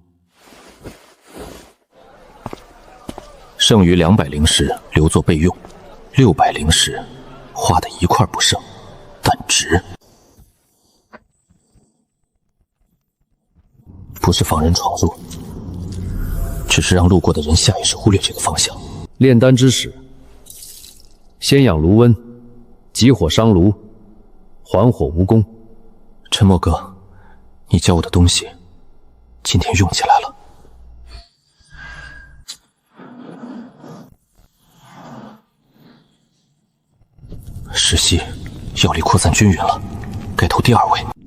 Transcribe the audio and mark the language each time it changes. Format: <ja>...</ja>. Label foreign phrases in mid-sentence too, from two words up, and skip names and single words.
<zh>剩餘200靈石留作備用，600靈石花的1塊不剩，但值。不是放人闖入，只是讓路過的人下意識忽略這個方向。煉丹之始，先養爐溫，急火傷爐，緩火無功。陳墨哥， 你教我的東西，今天用起来了。时息，药力扩散均匀了，该投第2位。</zh>